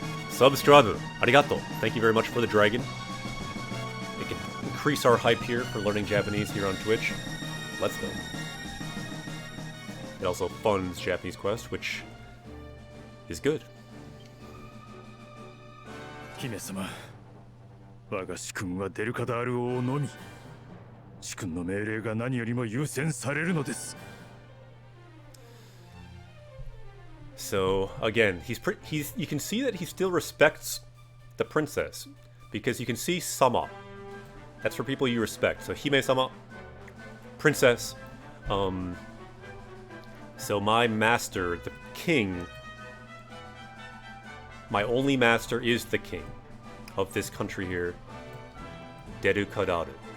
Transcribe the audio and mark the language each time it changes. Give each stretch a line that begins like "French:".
English: Substravu. Arigato. Thank you very much for the dragon. It can increase our hype here for learning Japanese here on Twitch. Let's go. It also funds Japanese Quest, which is good.
Japanese: 姫様、我が主君はデルカダール王のみ。主君の命令が何よりも優先されるのです。
English: So again, you can see that he still respects the princess because you can see sama. That's for people you respect. So hime-sama, princess. So my master, the king, my only master is the king of this country here, Deru Kadaru.